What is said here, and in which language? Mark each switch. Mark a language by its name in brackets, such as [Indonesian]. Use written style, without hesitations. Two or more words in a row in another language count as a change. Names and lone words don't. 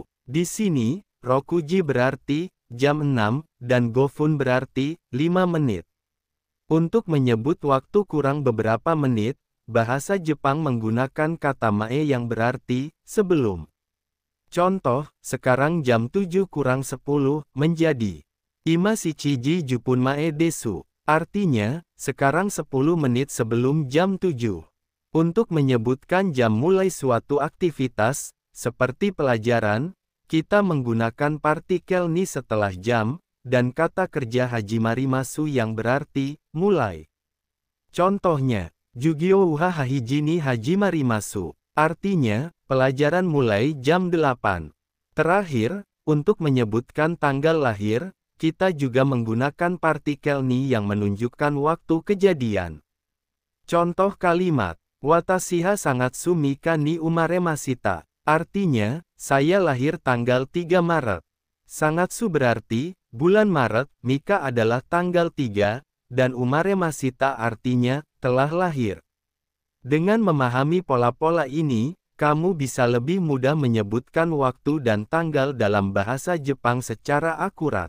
[Indonesian] Di sini, Rokuji berarti jam 6 dan Gofun berarti 5 menit. Untuk menyebut waktu kurang beberapa menit, bahasa Jepang menggunakan kata mae yang berarti sebelum. Contoh, sekarang jam 7 kurang 10 menjadi [Japanese] 今七時十分前です. [Indonesian] Artinya, sekarang 10 menit sebelum jam 7. Untuk menyebutkan jam mulai suatu aktivitas, seperti pelajaran, kita menggunakan partikel ni setelah jam, dan kata kerja hajimarimasu yang berarti mulai. Contohnya, [Japanese] 授業は八時に始まります. [Indonesian] Artinya, pelajaran mulai jam 8. Terakhir, untuk menyebutkan tanggal lahir, kita juga menggunakan partikel ni yang menunjukkan waktu kejadian. Contoh kalimat, [Japanese] 私は三月三日に生まれました. [Indonesian] Artinya, saya lahir tanggal 3 Maret. Sangatsu berarti, bulan Maret, mika adalah tanggal 3, dan umaremasita artinya, telah lahir. Dengan memahami pola-pola ini, kamu bisa lebih mudah menyebutkan waktu dan tanggal dalam bahasa Jepang secara akurat.